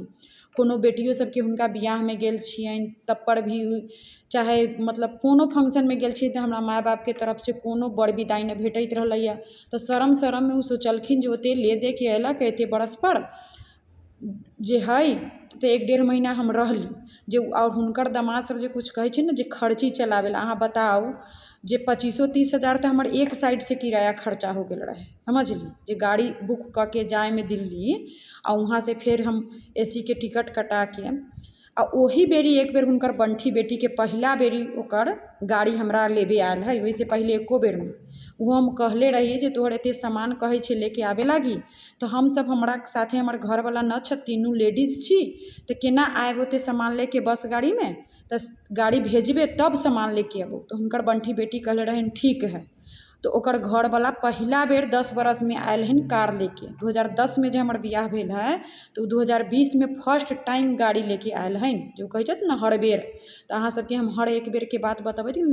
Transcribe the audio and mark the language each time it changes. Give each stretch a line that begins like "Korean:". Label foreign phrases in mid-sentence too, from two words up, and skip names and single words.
Maithili: कोनो बेटियो सबके हुनका बियाह में गेल छियनि तब पर भी, चाहे मतलब कोनो फंक्शन में गेल छियै तो हमरा माय बाप के तरफ से कोनो बड़ विदाई न भेटैत रहलैया। तो शरम में उ सोचलखिन जे ओते ले दे के अयलक एते बरस पर जे है तो 1-1.5 महीना हम रहली। जे और हुनकर दामाद सब जे कुछ कहै छै न जे खर्ची चलावेला, अहाँ बताउ जे 25-30 हज़ार तो हमर एक साइड से किराया खर्चा हो गेल रहे, समझली। जे गाड़ी बुक कऽ के जाए में दिल्ली आ वहाँ से फिर हम AC के टिकट कटा के आ ओही बेरी एक बेर हुनकर बंठी बेटी के पहिला बेरी ओकर गाड़ी हमरा लेबे आयल है। वैसे पहले एको बेर में वो हम कहले रहिए जे तोहर एते सामान कहै छै लेके आबे लागी, तो हम सब हमरा साथे हमर घर वाला न छ, तीनू लेडीज छी तो केना आएब ओते सामान लेके बस गाड़ी में। तो गाड़ी भेजबे तब सामान लेके अबो। तो हुनकर बंठी बेटी कहले रहन ठीक है। तो ओकर घरवाला पहिला बेर 10 बरस में आयल हन कार लेके। 2010 में जो हमार बियाह भेल है तो 2020 में
English: first time
Maithili: गाड़ी लेके आयल हन। जो कहै छथि ना हर बेर, तो अहाँ सबके हम हर एक बेर के बात बतबै थी।